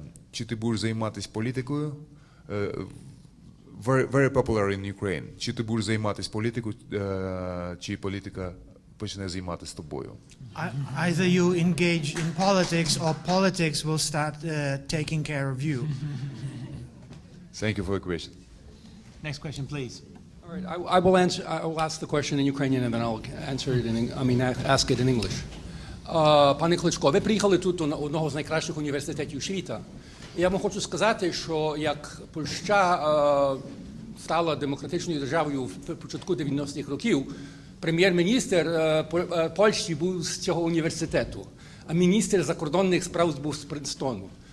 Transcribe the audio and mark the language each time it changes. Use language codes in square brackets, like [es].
[uk] Чи ти будеш займатися політикою? [en] Very popular in Ukraine. [uk] Чи ти будеш займатися політикою, чи політика почне займатися тобою? [en] Either you engage in politics or politics will start taking care of you. Thank you for the question. Next question, please. All All right, I will answer. I will ask the question in Ukrainian and then I'll answer it ask it in English. [uk] Пане Кличко, ви приїхали тут до одного з найкращих університетів світу. Я вам хочу сказати, що як Польща стала демократичною державою в початку 90-х років, прем'єр-міністр Польщі був з цього університету, а міністр закордонних справ був з Принстону.